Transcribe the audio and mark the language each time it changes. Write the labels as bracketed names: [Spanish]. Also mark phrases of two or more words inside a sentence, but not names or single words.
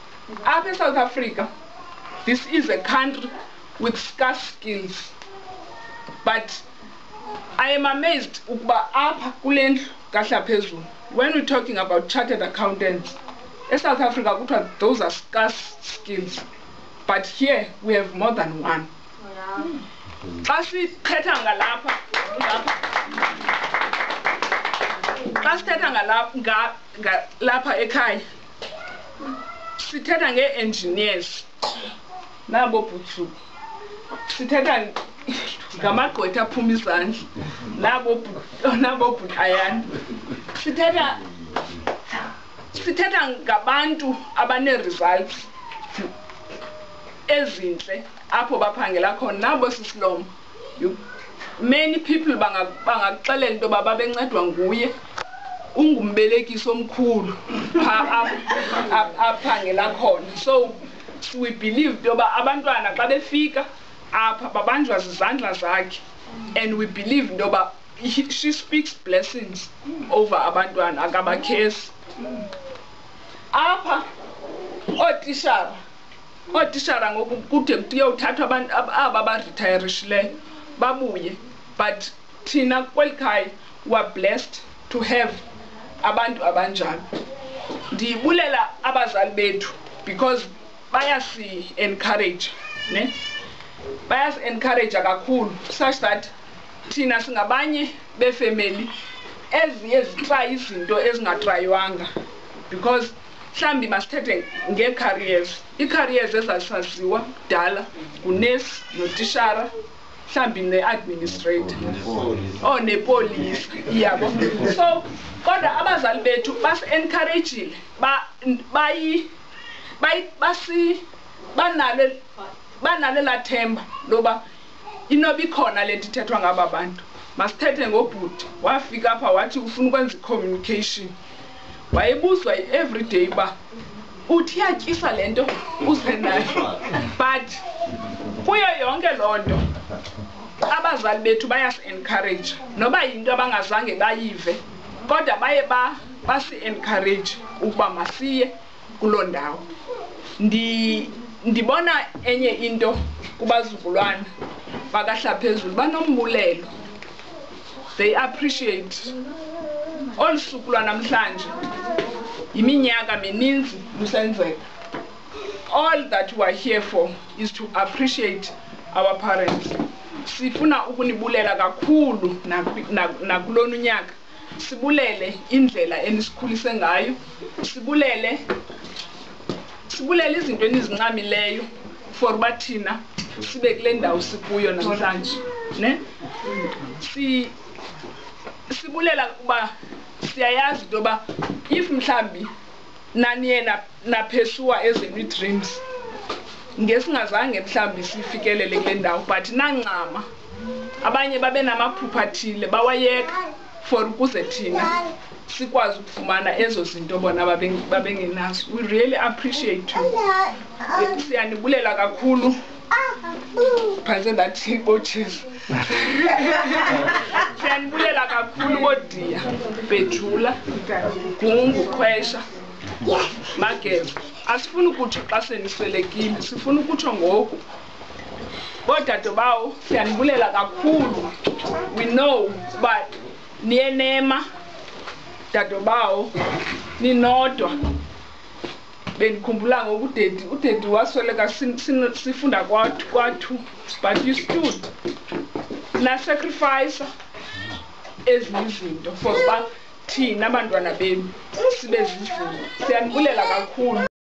[English] Up in South Africa, this is a country with scarce skills. But I am amazed [Xhosa] ukuba apha kule ndlu kahlaphezulu, [English] when we're talking about chartered accountants, in South Africa, those are scarce skills. But here we have more than one. [Xhosa] Xa sithetha ngalapha lapha ekhaya, sithetha nge-engineers, nabo butsu, sithetha ngamagqwetha aphuma izandla, nabo butayana, sithetha ngabantu abane-results ezinhle apho baphangela khona, nabo sisilomo. [English] Many people [Xhosa] bangakuxelela into yoba babencedwa nguye, ungumbelekisi omkhulu aphangela khona. [English] So we believe [Xhosa] into yoba abantwana xa befika apha babanjwa zizandla zakhe, [English] and we believe [Xhosa] into yoba [English] she speaks blessings over [Xhosa] abantwana, akabakhesi. Apha ootishara ngoku kude kuyothathwa abantu aba baretirishileyo babuye, but thina kwelikhaya [English] we are blessed to have [Xhosa] abantu abanjalo. Ndibulela abazali bethu because bayasi-encourage, ne? Bayasi-encourage kakhulu, [English] such that [Xhosa] thina singabanye befamily eziye zitraye izinto ezingatrayiwanga, because mhlambi masithethe ngee-careers. Ii-careers ezasaziwa kudala ngunesi notishara, mhlambi ne-administrator nepolisi, yabo. So kodwa abazali bethu basi-encouragile, banalo lathemba loba inoba ikhona le nto ithethwa ngaba bantu. Masithethe ngobhuti, wafika apha wathi ufuna ukwenza i-communication. Wayebuzwa [English] every day [Xhosa] uba uthi yatyisa le nto uze nayo, but kuyo yonke loo nto abazali bethu bayasi-encourage, noba yinto abangazange bayive, kodwa baye basi-encourage ukuba masiye kuloo ndawo. Ndibona enye into kubazukulwana bakahlaphezulu, banombulelo, [English] they appreciate. [Xhosa] Olu suku lwanamhlanje yiminyaka mininzi lusenzeka. [English] All that we are here for is to appreciate our parents. [Xhosa] Sifuna ukunibulela kakhulu nakulona unyaka. Sibulele indlela enisikhulise ngayo, sibulele izinto enizincamileyo for uba thina sibe kule ndawo sikuyo namhlanje, ne? Sibulela ukuba siyayazi into yoba if mhlambi naniye naphesuwa ezenu ii-dreams, ngesingazange mhlambi sifikelele kule ndawo, but nancama abanye babe namaphupha athile bawayeka for ukuze thina sikwazi ukufumana ezo zinto bona babengenazo. [English] We really appreciate you. [Xhosa] Siyanibulela kakhulu. Phantse ndathi botshezi. Siyanibulela kakhulu bodiya, Bejula, Gungu, Khwesha, Mageza. Asifuni ukutsho xa seniswelekile, sifuna ukutsho ngoku. Bodadobawo, siyanibulela kakhulu. [English] We know [Xhosa] uba niyenema dadobawo ninodwa. Bendikhumbula ngoku udedi wasweleka sifunda kwathu, [English] but you stood [Xhosa] na-sacrifice ezinye izinto for uba thina abantwana benu sibe zizinto. Siyanibulela kakhulu.